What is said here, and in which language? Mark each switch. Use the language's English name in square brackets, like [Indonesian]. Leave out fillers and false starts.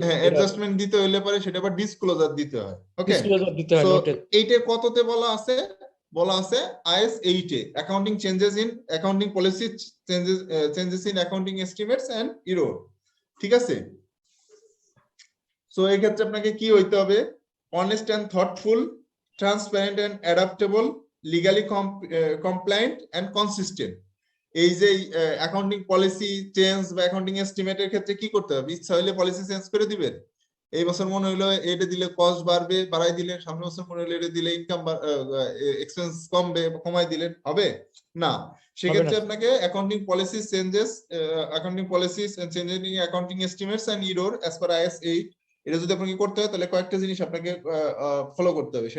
[Bangla] হ্যাঁ অ্যাডজাস্টমেন্ট দিতে হইলে পরে সেটা আবার ডিসক্লোজার দিতে হয়। [English] okay, [Bangla] ডিসক্লোজার দিতে হয় [English] so [Bangla] নোটে। এইটা কততে বলা আছে is 8 A, accounting changes in accounting policy changes in accounting estimates and error. ঠিক আছে, সো এই ক্ষেত্রে আপনাকে কি হইতে হবে, [English] honest and thoughtful, transparent and adaptable, legally compliant and consistent. [Bangla] এই যে অ্যাকাউন্টিং পলিসি চেঞ্জ বা অ্যাকাউন্টিং এস্টিমেটের ক্ষেত্রে কি করতে হবে? ইচ্ছা হইলে পলিসি চেঞ্জ করে দিবেন, এই বছর মনে হইলো এটা দিলে কস্ট বাড়বে, বাড়াই দিলেন, সামনের বছর মনে হইলো এটা দিলে ইনকাম এক্সপেন্স কমবে, কমাই দিলেন, হবে না। সেক্ষেত্রে আপনাকে accounting policy changes, accounting policies and changes in accounting estimates and error as per IAS 8, এটা যদি আপনাকে করতে হয় তাহলে কয়েকটা জিনিস আপনাকে ফলো করতে হবে।